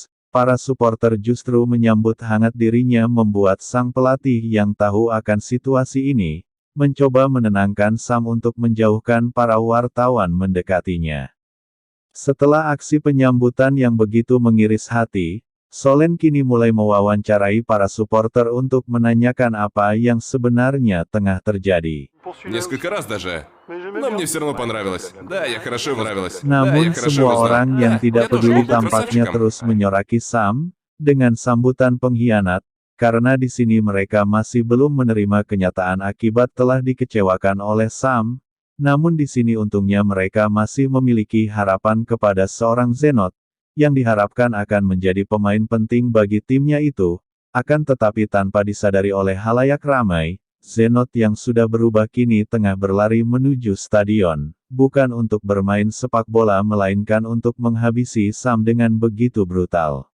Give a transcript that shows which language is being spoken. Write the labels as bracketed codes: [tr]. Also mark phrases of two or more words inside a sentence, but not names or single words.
[id] Para supporter justru menyambut hangat dirinya membuat sang pelatih yang tahu akan situasi ini, mencoba menenangkan Sam untuk menjauhkan para wartawan mendekatinya. Setelah aksi penyambutan yang begitu mengiris hati, Solen kini mulai mewawancarai para supporter untuk menanyakan apa yang sebenarnya tengah terjadi. [ru] Несколько раз даже. Но мне все равно понравилось. Да, я хорошо понравилось. [id] Namun semua orang yang tidak peduli tampaknya terus menyoraki Sam, dengan sambutan pengkhianat, karena di sini mereka masih belum menerima kenyataan akibat telah dikecewakan oleh Sam. Namun di sini untungnya mereka masih memiliki harapan kepada seorang Xenot, yang diharapkan akan menjadi pemain penting bagi timnya itu, akan tetapi tanpa disadari oleh halayak ramai, Xenot yang sudah berubah kini tengah berlari menuju stadion, bukan untuk bermain sepak bola melainkan untuk menghabisi Sam dengan begitu brutal.